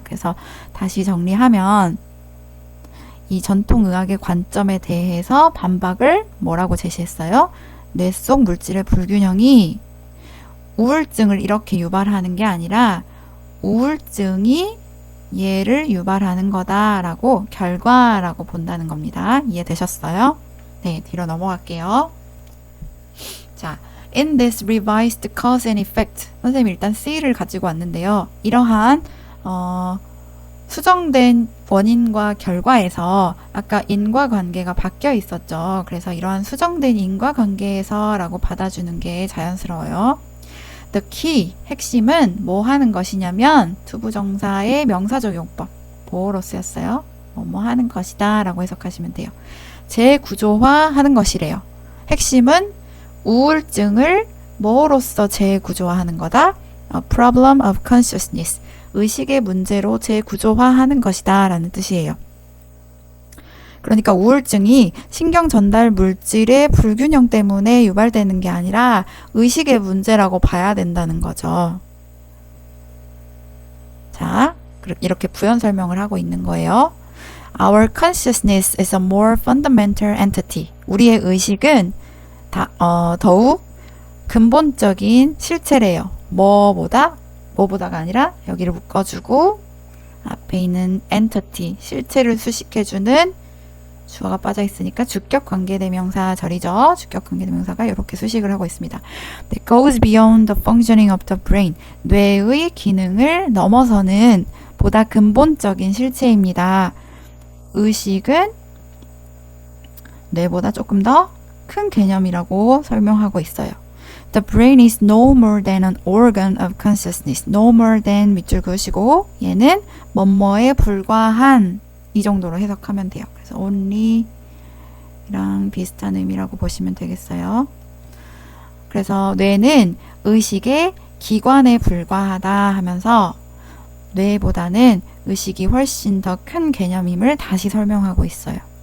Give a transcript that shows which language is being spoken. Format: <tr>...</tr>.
<ko>그래서 다시 정리하면 이 전통의학의 관점에 대해서 반박을 뭐라고 제시했어요? 뇌 속 물질의 불균형이 우울증을 이렇게 유발하는 게 아니라 우울증이 얘를 유발하는 거다라고 결과라고 본다는 겁니다. 이해되셨어요? 네, 뒤로 넘어갈게요.</ko> <en>자, in this revised cause and effect.</en> <ko>선생님이 일단 C를 가지고 왔는데요. 이러한 수정된 원인과 결과에서 아까 인과관계가 바뀌어 있었죠. 그래서 이러한 수정된 인과관계에서 라고 받아주는 게 자연스러워요.</ko> <en>The key,</en> <ko>핵심은 뭐 하는 것이냐면 투부정사의 명사적 용법, 보어로 쓰였어요. 뭐 하는 것이다 라고 해석하시면 돼요. 재구조화하는 것이래요. 핵심은 우울증을 뭐로써 재구조화하는 거다?</ko> <en>A problem of consciousness,</en> <ko>의식의 문제로 재구조화하는 것이다 라는 뜻이에요. 그러니까 우울증이 신경 전달 물질의 불균형 때문에 유발되는 게 아니라 의식의 문제라고 봐야 된다는 거죠. 자, 이렇게 부연 설명을 하고 있는 거예요.</ko> <en>Our consciousness is a more fundamental entity.</en> <ko>우리의 의식은 더욱 근본적인 실체래요. 뭐보다가 아니라 여기를 묶어주고 앞에 있는 entity, 실체를 수식해주는 주어가 빠져 있으니까 주격 관계대명사 절이죠. 주격 관계대명사가 이렇게 수식을 하고 있습니다.</ko> <en>That goes beyond the functioning of the brain.</en> <ko>뇌의 기능을 넘어서는 보다 근본적인 실체입니다. 의식은 뇌보다 조금 더 큰 개념이라고 설명하고 있어요.</ko> <en>The brain is no more than an organ of consciousness. No more than</en> <ko>밑줄 그으시고 얘는 뭐뭐에 불과한 이 정도로 해석하면 돼요. 그래서 only랑 비슷한 의미라고 보시면 되겠어요. 그래서 뇌는 의식의 기관에 불과하다 하면서 뇌보다는 의식이 훨씬 더 큰 개념임을 다시 설명하고 있어요.</ko>